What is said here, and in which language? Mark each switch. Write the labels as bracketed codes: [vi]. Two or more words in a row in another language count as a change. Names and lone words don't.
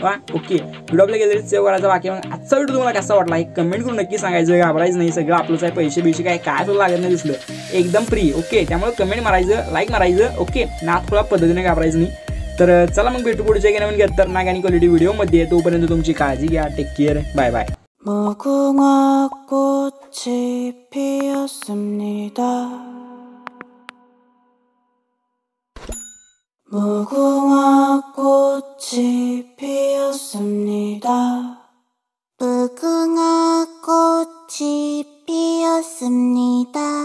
[mr] ओके, व्हिडिओ आपल्या गॅलरीत सेव्ह करायचा. बाकी मग आजचा व्हिडिओ तुम्हाला कसा वाटला हे कमेंट करून नक्की सांगायचं. घाबरायचं नाही, सगळं आपलंच आहे, पैसे काय सुद्धा लागत नाही, दिसलं एकदम फ्री. ओके, त्यामुळे कमेंट मारायचं, लाईक मारायचं. ओके, नाथ थोडा पद्धतीने घाबरायचं नाही. तर चला मग भेटू पुढच्या नवीन खतरनाक आणि क्वालिटी व्हिडिओमध्ये. तोपर्यंत तुमची काळजी घ्या. [en] Take care. Bye bye. [ko] 무궁화 꽃이 피었습니다. 무궁화 꽃이 피었습니다. 무궁화 꽃이 피었습니다.